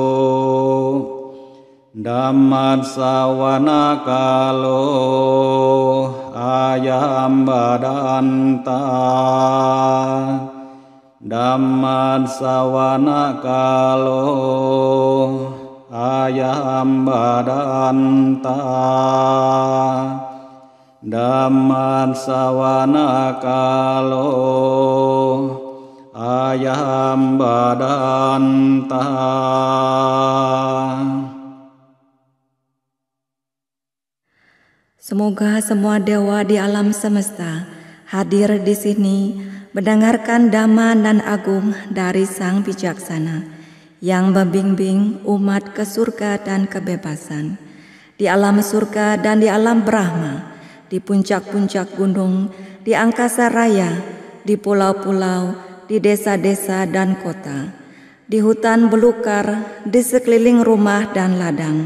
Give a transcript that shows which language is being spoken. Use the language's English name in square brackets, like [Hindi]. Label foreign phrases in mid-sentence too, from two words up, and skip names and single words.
[Pali] ดัมมัสสวนาคาโลอายัมบาดันตาดัมมัสสวนาคาโลอายัมบาดันตาดัมมัสสวนาคาโลอายัมบาดันตา [Indonesian] Semoga semua dewa di alam semesta hadir di sini mendengarkan dhamma nan agung dari Sang Bijaksana yang membimbing umat ke surga dan kebebasan, di alam surga dan di alam Brahma, di puncak-puncak gunung, di angkasa raya, di pulau-pulau, di desa-desa dan kota, di hutan belukar, di sekeliling rumah dan ladang.